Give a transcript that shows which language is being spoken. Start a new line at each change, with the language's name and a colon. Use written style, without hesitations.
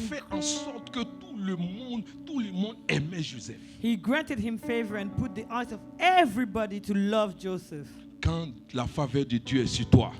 French: fait en sorte que tout le monde aimait Joseph.
English: He granted him favor and put the eyes of everybody to love Joseph.
French: Quand la faveur de Dieu est sur toi,